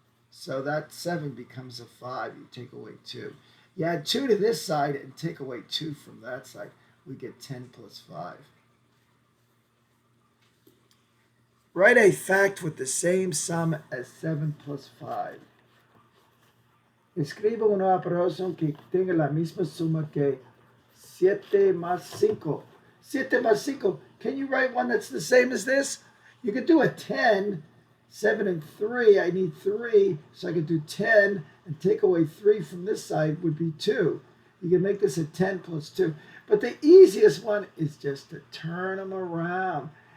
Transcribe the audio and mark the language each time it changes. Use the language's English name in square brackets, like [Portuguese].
[English] So that 7 becomes a 5. You take away 2. You add 2 to this side and take away 2 from that side. We get 10 plus 5. Write a fact with the same sum as 7 plus 5. [Spanish] Escriba una operación que tenga la misma suma que 7 más 5. 7 más 5. [English] Can you write one that's the same as this? You could do a 10. 7 and 3, I need 3, so I could do 10 and take away 3 from this side would be 2. You can make this a 10 plus 2. But the easiest one is just to turn them around.